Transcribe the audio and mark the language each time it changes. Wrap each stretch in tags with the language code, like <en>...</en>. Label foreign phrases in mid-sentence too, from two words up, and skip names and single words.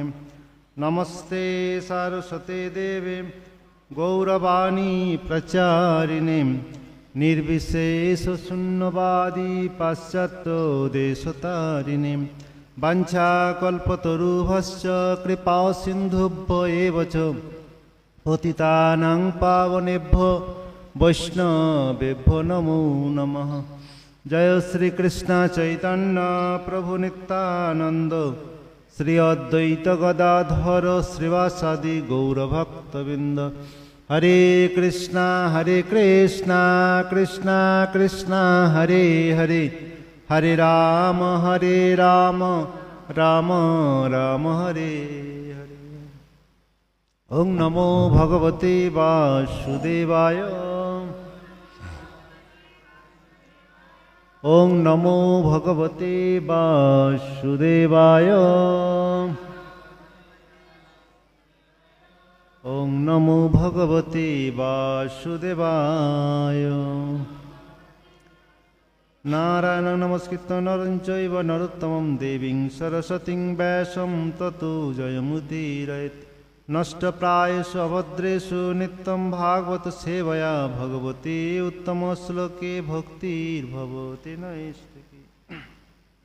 <sa>নমস্তে সারস্বতে দেবে গৌরবাণী প্রচারিণে নির্বিশেষ শূন্যবাদী পাশ্চাত্য দেশতারিণে। বাঞ্ছাকল্পতরুভশ্চ কৃপা সিন্ধুভ্য এব চ পতিতানাং পাবনেভ্যো বৈষ্ণবেভ্যো নমো নমঃ। জয় শ্রীকৃষ্ণ চৈতন্য প্রভু নিত্যানন্দ শ্রী অদ্বৈত গদাধর শ্রীবাসাদি গৌরভক্তবৃন্দ। হরে কৃষ্ণ কৃষ্ণ কৃষ্ণ হরে হরে, হরে রাম রাম রাম হরে হরে। ওং নমো ভগবতে বাসুদেবায়, ওং নমো ভগবতে বাসুদেবায়, ওং নমো ভগবতে বাসুদেবায়। নারায়ণং নমস্কৃত্য নরং চৈব নরোত্তমং দেবীং সরস্বতীং ব্যাসং ততো জয়মুদীরয়েৎ। নষ্টপ্রায়েষু অভদ্রেষু নিত্যং ভাগবত সেবয়া ভগবতে উত্তম শ্লোকে ভক্তির্ভবতি নৈষ্ঠিকী।</sa>